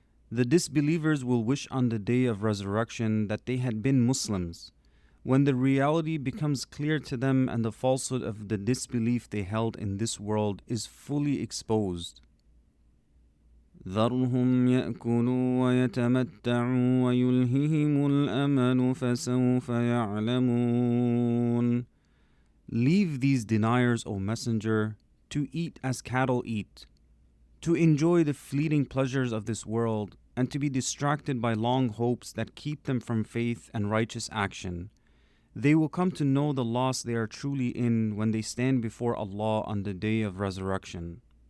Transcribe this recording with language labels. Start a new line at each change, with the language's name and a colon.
English: The disbelievers will wish on the day of resurrection that they had been Muslims, when the reality becomes clear to them and the falsehood of the disbelief they held in this world is fully exposed.
Arabic: ذرهم يأكلوا ويتمتعوا ويلههم الأمل فسوف يعلمون.
English: Leave these deniers, O Messenger, to eat as cattle eat, to enjoy the fleeting pleasures of this world, and to be distracted by long hopes that keep them from faith and righteous action. They will come to know the loss they are truly in when they stand before Allah on the day of resurrection.